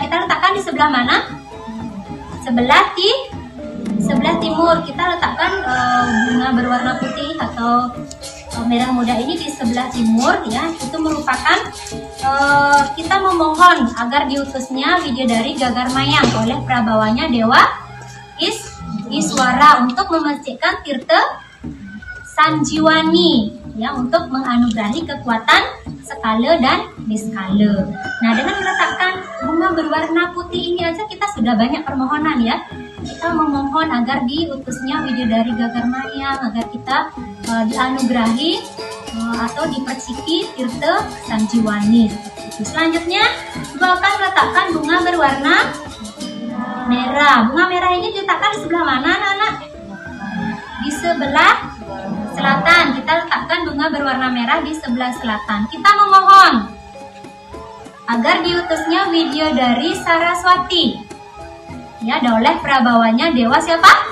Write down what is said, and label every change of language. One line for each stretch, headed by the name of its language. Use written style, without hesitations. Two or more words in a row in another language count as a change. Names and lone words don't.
Indonesian: Kita letakkan di sebelah mana? Sebelah timur. Kita letakkan bunga berwarna putih atau merah muda ini di sebelah timur ya. Itu merupakan kita memohon agar diutusnya Widodari Gagarmayang oleh prabawanya Dewa Iswara untuk memercikan tirta Sanjiwani ya, untuk menganugerahi kekuatan skala dan niskala. Nah, dengan meletakkan bunga berwarna putih ini aja kita sudah banyak permohonan ya. Kita memohon agar diutusnya Widodari Gagarmayang, agar kita dianugerahi atau diperciki tirta Sanjiwani. Selanjutnya, Ibu akan meletakkan bunga berwarna merah. Bunga merah ini diletakkan di sebelah mana, anak-anak? Di sebelah selatan. Kita letakkan bunga berwarna merah di sebelah selatan. Kita memohon agar diutusnya Widodari Saraswati ya, oleh prabawanya Dewa siapa?